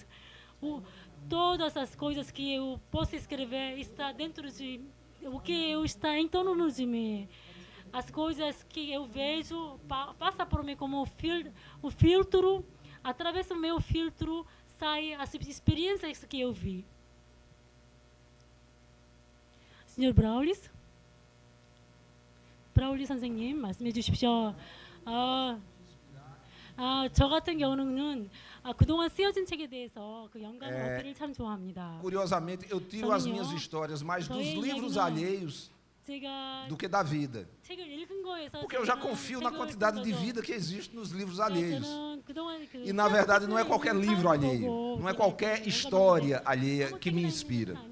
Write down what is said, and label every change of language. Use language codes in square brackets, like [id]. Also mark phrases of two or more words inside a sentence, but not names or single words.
[pt] Todas as coisas que eu posso escrever está dentro de o que eu está em torno de mim. As coisas que eu vejo passa por mim como um filtro. Através do meu filtro saem as experiências que eu vi. [ko] Senhor 브라울리스 선생님 말씀해 주십시오. 저 같은 경우는 그동안 쓰여진 책에 대해서 그 영감을 얻기를 참 좋아합니다. [pt] Curiosamente, eu tiro as minhas histórias mais dos livros alheios do que da vida. Porque eu já confio na quantidade de vida que existe nos livros alheios. E, na verdade, não é qualquer livro alheio, não é qualquer história alheia que me inspira.